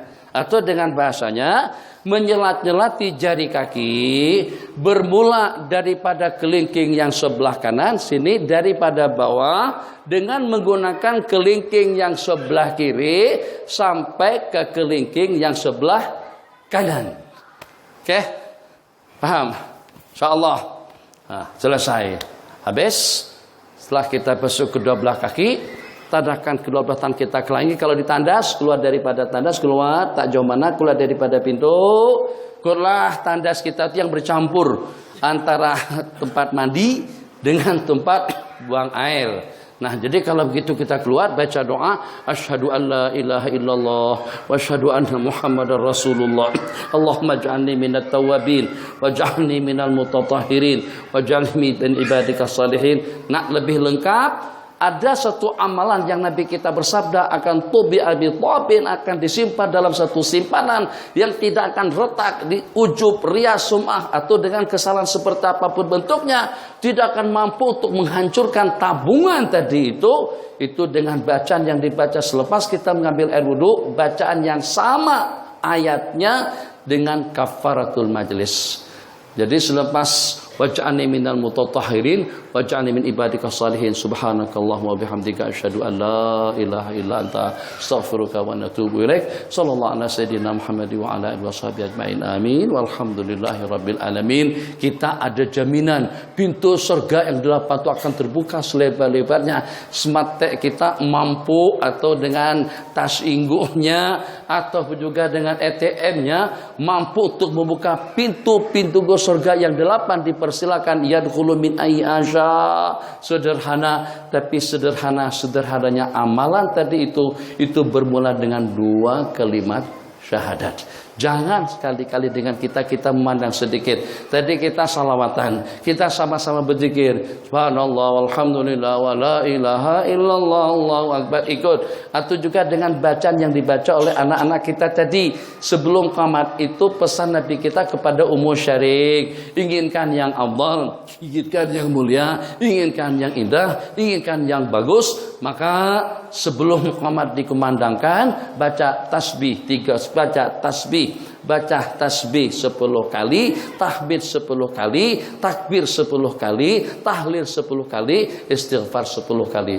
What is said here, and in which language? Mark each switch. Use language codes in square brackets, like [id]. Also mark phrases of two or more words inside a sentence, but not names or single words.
[ms] Atau dengan bahasanya, menyelat-nyelati jari kaki bermula daripada kelingking yang sebelah kanan sini, daripada bawah dengan menggunakan kelingking yang sebelah kiri sampai ke kelingking yang sebelah kanan. Oke? Paham? Insyaallah. Nah, selesai. Habis. Setelah kita basuh kedua belah kaki, tandahkan kedua belah tangan kita ke langit. Kalau ditandas, keluar daripada tandas, keluar tak jauh mana, keluar daripada pintu. Keluarlah tandas kita yang bercampur antara tempat mandi dengan tempat buang air. Nah, jadi kalau begitu kita keluar baca doa, [ar] أشهد أن لا إله إلا الله وأشهد أن محمدا رسول الله. اللهم اجعلني من التوابين واجعلني من المتطهرين واجعلني من عبادك الصالحين. [ms] Nak lebih lengkap, ada satu amalan yang Nabi kita bersabda akan tubi abi tabin, akan disimpan dalam satu simpanan yang tidak akan retak, di ujub, riya, sum'ah atau dengan kesalahan seperti apapun bentuknya tidak akan mampu untuk menghancurkan tabungan tadi itu dengan bacaan yang dibaca selepas kita mengambil air wudu, bacaan yang sama ayatnya dengan [ar] كفارة المجلس. [ms] Jadi selepas [ar] واجعلني من المتطهرين واجعلني من عبادك الصالحين. سبحانك اللهم وبحمدك أشهد أن لا إله إلا أنت أستغفرك وأتوب إليك. صلى الله على سيدنا محمد وعلى آله وصحبه أجمعين. Amin. والحمد لله رب العالمين. [ms] Kita ada jaminan pintu surga yang 8 itu akan terbuka selebar-lebarnya. Semate kita mampu atau dengan tas ingguhnya atau juga dengan ATM-nya mampu untuk membuka pintu-pintu surga yang 8, dipersilakan [ar] يدخل من أي شاء. [ms] Sederhana, tapi sederhananya amalan tadi itu bermula dengan 2 kalimat syahadat. Jangan sekali-kali dengan kita memandang sedikit. Tadi kita salawatan, kita sama-sama berzikir, [ar] سبحان الله والحمد لله ولا إله إلا الله الله أكبر, [ms] ikut. Atau juga dengan bacaan yang dibaca oleh anak-anak kita tadi sebelum qamat, itu pesan Nabi kita kepada Ummu Syarik. Inginkan yang afdal, inginkan yang mulia, inginkan yang indah, inginkan yang bagus, maka sebelum qamat dikumandangkan baca tasbih 3, baca tasbih 10 kali, tahmid 10 kali, takbir 10 kali, tahlil 10 kali, istighfar 10 kali.